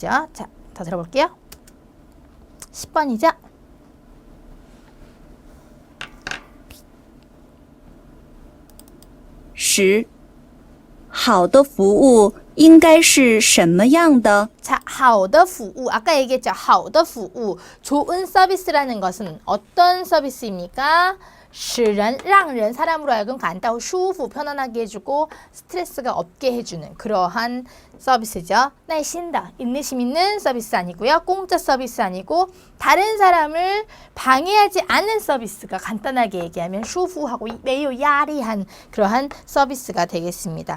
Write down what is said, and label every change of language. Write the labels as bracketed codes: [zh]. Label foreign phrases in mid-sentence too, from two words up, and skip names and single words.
[ko] 자, 더 들어볼게요. 10번이죠. 10. [zh] 好的服务应该是什么样的？ [ko] 자, [zh] 好的服务 [ko] 아까 얘기했죠. [zh] 好的服务 [ko] 좋은 서비스라는 것은 어떤 서비스입니까? [zh] 使人让人 [ko] 사람으로 하여금 간다고 舒服 편안하게 해주고 스트레스가 없게 해주는 그러한 서비스죠. [zh] 耐心的 [ko] 인내심 있는 서비스 아니고요. 공짜 서비스 아니고 다른 사람을 방해하지 않는 서비스가 간단하게 얘기하면 舒服하고 매우 야리한 그러한 서비스가 되겠습니다.